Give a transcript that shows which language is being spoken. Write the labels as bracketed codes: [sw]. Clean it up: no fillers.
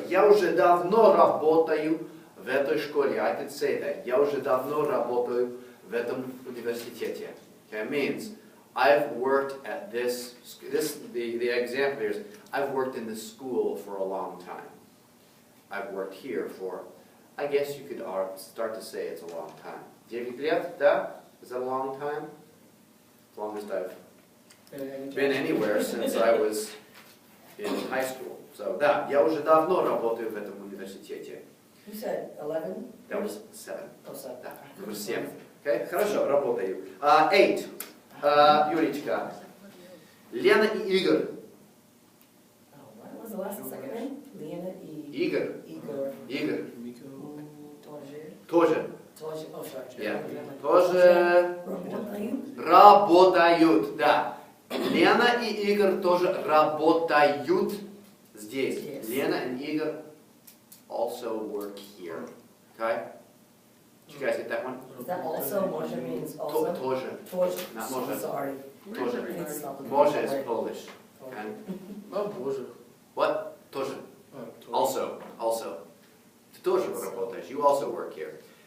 [ru] Я уже давно работаю в этой школе. [en] I could say that. [ru] Я уже давно работаю в этом университете. [en] Okay, means I've worked at the example here is I've worked in this school for a long time. I've worked here for, I guess you could start to say it's a long time. [ru] 9 лет, да? [en] Is that a long time? As long as I've been anywhere since I was in high school. [ru] So, да, я уже давно работаю в этом университете. [en] You said 11? That was 7. Oh, 7. [ru] Да, номер 7. Okay? Хорошо, работаю. 8. Юричка. Лена и Игорь. [en] Oh, what was the last and second name? Lena E. [ru] Игорь. [en] Igor. [ru] Игорь. Мико. Тоже. Тоже. [en] Тоже. Oh, sorry. Yeah. Тоже [ru] Работают. работают, да. Лена и Игорь тоже работают здесь. [en] Yes. Lena and Igor also work here. Okay? Did you guys get that one? Is that also? Może means also? [ru] Тоже. Тоже. [en] Not So [pl] może. [en] sorry. [ru] Тоже. [en] Please stop it. Może is Polish. And [ru] О, боже. [en] what? Тоже. Also. [ru] Ты тоже работаешь. [en] You also work here.